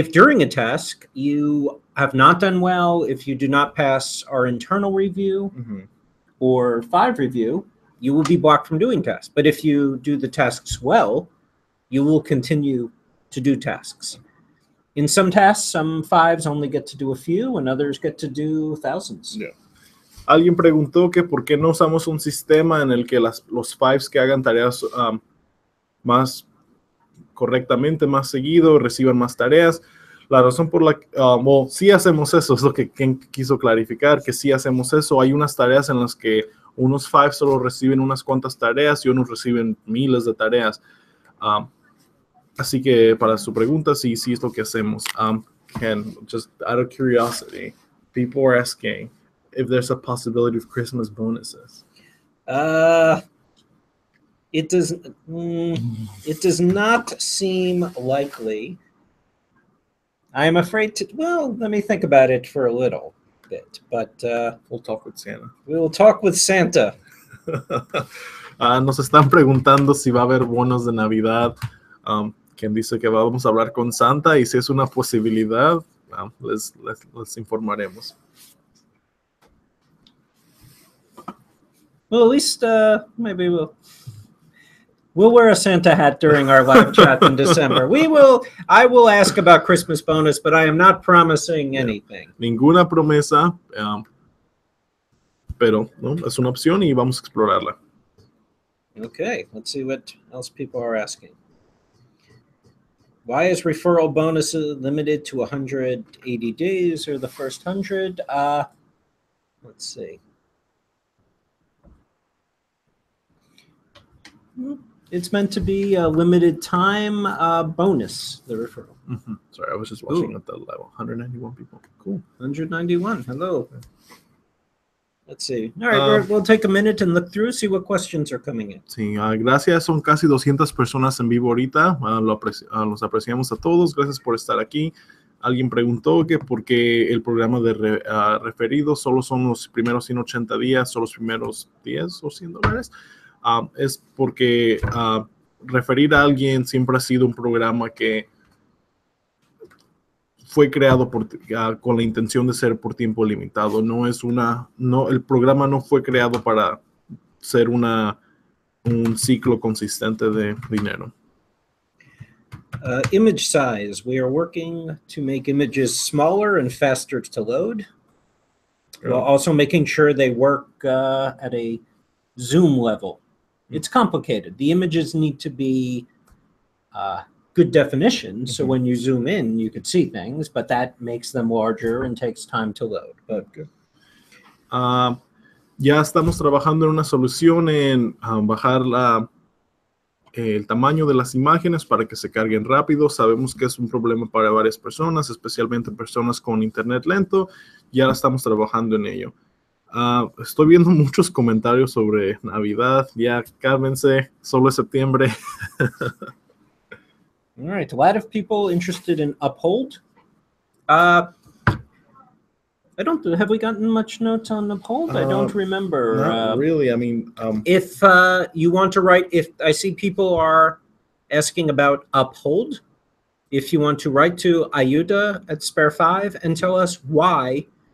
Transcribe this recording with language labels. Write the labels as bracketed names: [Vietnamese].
[English] If during a task you have not done well, if you do not pass our internal review or 5 review, you will be blocked from doing tasks. But if you do the tasks well, you will continue to do tasks. In some tasks, some 5s only get to do a few, and others get to do thousands. Yeah. [Spanish] Alguien preguntó que por qué no usamos un sistema en el que los 5s que hagan tareas más correctamente, más seguido, reciban más tareas. La razón por la que sí hacemos eso, es lo que Ken quiso clarificar, que sí hacemos eso. Hay unas tareas en las que unos 5 solo reciben unas cuantas tareas y unos reciben miles de tareas. Así que para su pregunta, sí es lo que hacemos. [English] Ken, just out of curiosity, people are asking if there's a possibility of Christmas bonuses. It does not seem likely. I'm afraid to. Well, let me think about it for a little bit. But we'll talk with Santa. We will talk with Santa. [Spanish] Nos están preguntando si va a haber bonos de Navidad. Quien dice que vamos a hablar con Santa y si es una posibilidad, les informaremos. [English] Well, at least maybe we'll wear a Santa hat during our live chat in December. I will ask about Christmas bonus, but I am not promising anything. [Spanish] Ninguna promesa, pero no, es una opción y vamos a explorarla. [English] Okay, let's see what else people are asking. Why is referral bonus limited to 180 days or the first 100? Let's see. It's meant to be a limited time bonus, the referral. Sorry, I was just watching at the level. 191 people. Cool. 191. Hello. Let's see. All right, we'll take a minute and look through, see what questions are coming in. [Spanish] Sí, gracias. Son casi 200 personas en vivo ahorita. Los apreciamos a todos. Gracias por estar aquí. Alguien preguntó que por qué el programa de referidos solo son los primeros 180 días, solo los primeros 10 o $100. Es porque referir a alguien siempre ha sido un programa que fue creado con la intención de ser por tiempo limitado. El programa no fue creado para ser un ciclo consistente de dinero. [English] Image size. We are working to make images smaller and faster to load, while also making sure they work at a zoom level. It's complicated. The images need to be good definition, so when you zoom in, you could see things, but that makes them larger and takes time to load. But [Spanish] ya estamos trabajando en una solución en bajar el tamaño de las imágenes para que se carguen rápido. Sabemos que es un problema para varias personas, especialmente personas con internet lento. Ya estamos trabajando en ello. Estoy viendo muchos comentarios sobre Navidad. Ya cálmense, solo es septiembre. [English] All right, a lot of people interested in Uphold. Have we gotten much notes on Uphold? I don't remember. Not really. I mean, if you want to write, if I see people are asking about Uphold, if you want to write to Ayuda at Spare5 and tell us why